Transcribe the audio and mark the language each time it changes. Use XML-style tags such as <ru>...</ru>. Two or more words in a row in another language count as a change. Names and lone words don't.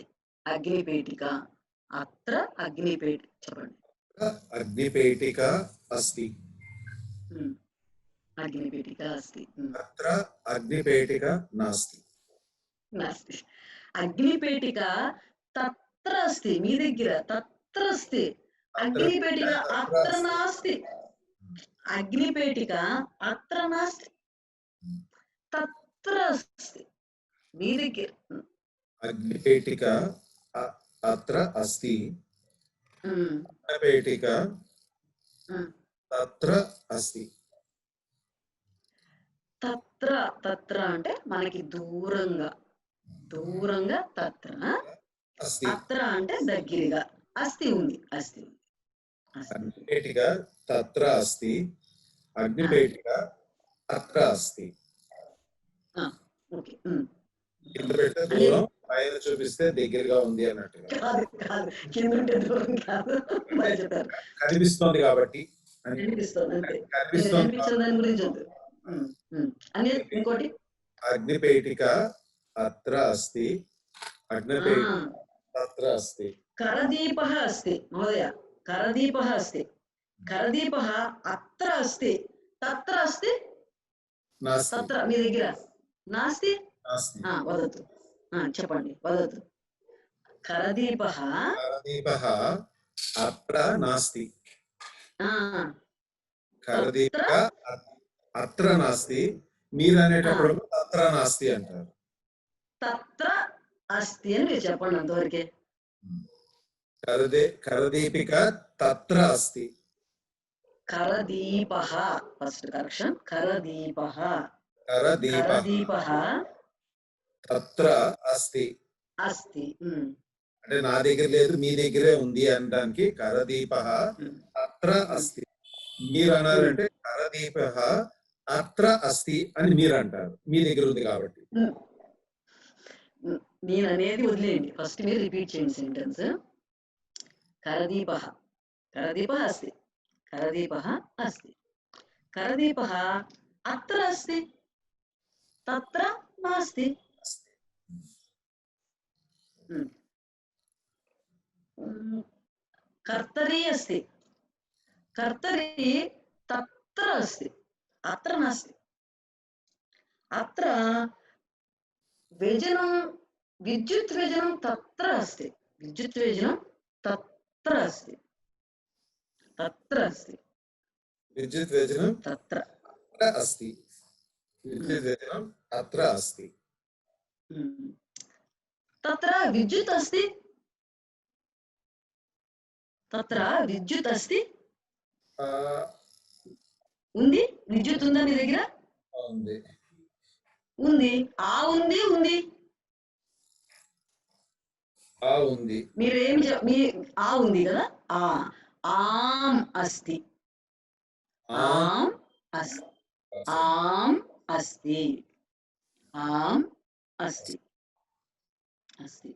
<sa>अग्निपेटिका. अत्र अग्निपेटिका చెప్పండి. अग्निपेटिका अस्ति. अग्निपेटिका अस्ति. अत्र अग्निपेटिका नास्ति. नास्ति. अग्निपेटिका तत्र अस्ति.</sa> <te>మీ దగ్గర</te> <sa>तत्र अस्ति. अग्निपेटिका अत्र नास्ति. अग्निपेटिका अत्र नास्ति. तत्र अस्ति.</sa> <te>మీ దగ్గర.</te> <sa>अग्निपेटिका अत्र अस्ति. अग्निपेटिका तत्र अस्ति.</sa> <te>తత్ర. తత్ర అంటే మనకి దూరంగా. దూరంగా తత్ర. అత్ర అంటే దగ్గరగా. అస్తి ఉంది. అస్తి ఉంది.</te> <sa>अग्निपेटिका तत्र अस्ति. अग्निपेटिका अत्र अस्ति.</sa> <te>ఓకే. కింద పెడితే దూరం, పైన చూపిస్తే దగ్గరగా ఉంది అన్నట్టుగా. కాదు కాదు, కింద ఉంటే దూరం కాదు. బాగా చెప్పారు. కనిపిస్తోంది కాబట్టి అని. కనిపిస్తుంది అంతే. కనిపిస్తోంది కనిపించిన దాని గురించి వద్దు. అనేది ఇంకోటి</te> <sa>अग्निपेटिका अत्र अस्ति, अग्निपेटिका तत्र अस्ति. करदीपः अस्ति महोदय, करदीपः अस्ति, करदीपः अत्र अस्ति, तत्र अस्ति, నాస్తి.</sa> <te>तत्र మీ దగ్గర నాస్తి.</te> <sa>నాస్తి.</sa> <te>వదతు, చెప్పండి,</te> <sa>వదతు. करदीपः करदीपः अत्र नास्ति. ఆ, करदीपक अत्र नास्ति.</sa> <te>మీరు అనేటప్పుడు</te> <sa>तत्र नास्ति</sa> <te>అంటారు.</te> <sa>तत्र अस्ति</sa> <te>అని మీరు చెప్పండి అంతవరకే.</te> <sa>करदीपिका तत्र अस्ति.</sa> <en>करदीपः first correction.</en> <sa>करदीपः కరదీపః करदीपः तत्र अस्ति. అస్తి.</sa> <te>అంటే నా దగ్గర లేదు, మీ దగ్గరే ఉంది అనడానికి</te> <sa>करदीपः अत्र अस्ति.</sa> <te>మీరు అన్నారంటే</te> <sa>करदीपः अत्र अस्ति</sa> <te>అని మీరు అంటారు, మీ దగ్గర ఉంది కాబట్టి. నేను అనేది వదిలేయండి, ఫస్ట్ మీరు రిపీట్ చేయండి సెంటెన్స్.</te> <sa>करदीपः, करदीपः अस्ति, करदीपः अस्ति, करदीपः अत्र अस्ति, तत्र नास्ति. कर्तरी अस्ति, कर्तरी तत्र अस्ति, अत्र नास्ति. अत्र व्यजनं, विद्युत् व्यजनं तत्र अस्ति, विद्युत् व्यजनं तत्र अस्ति, तत्र अस्ति. विद्युत् व्यजनं तत्र अस्ति, विद्युत् व्यजनं अत्र अस्ति. तत्र विद्युत् अस्ति, तत्र विद्युत् अस्ति.</sa> <te>ఉంది, విద్యుత్ ఉందా మీ దగ్గర? ఉంది. ఉంది. ఉంది ఉంది. ఉంది. మీరేం మీ ఉంది కదా.</te> <sa>आम् अस्ति, आम् अस्ति, आम् अस्ति, आम् अस्ति, अस्ति.</sa>